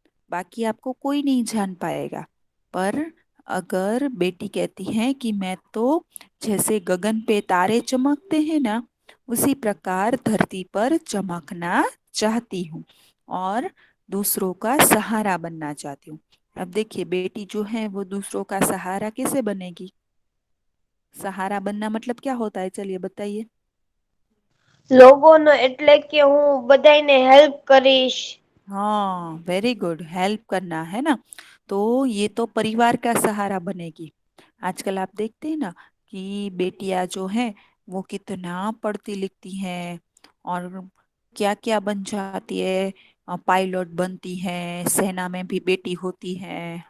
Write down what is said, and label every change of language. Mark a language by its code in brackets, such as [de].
[hi] बाकी आपको कोई नहीं जान पाएगा। पर अगर बेटी कहती है कि मैं तो जैसे गगन पे तारे चमकते हैं ना, उसी प्रकार धरती पर चमकना चाहती हूँ और दूसरों का सहारा बनना चाहती हूँ। अब देखिए, बेटी जो है वो दूसरों का सहारा कैसे बनेगी? सहारा बनना मतलब क्या होता है, चलिए बताइए। [gu] लोगोनो એટલે કે હું બધાયને હેલ્પ કરીશ। [hi] हाँ, वेरी गुड, हेल्प करना है ना। तो ये तो परिवार का सहारा बनेगी। आजकल आप देखते हैं ना कि बेटियां जो हैं वो कितना पढ़ती लिखती हैं और क्या क्या बन जाती है। पायलट बनती हैं, सेना में भी बेटी होती है।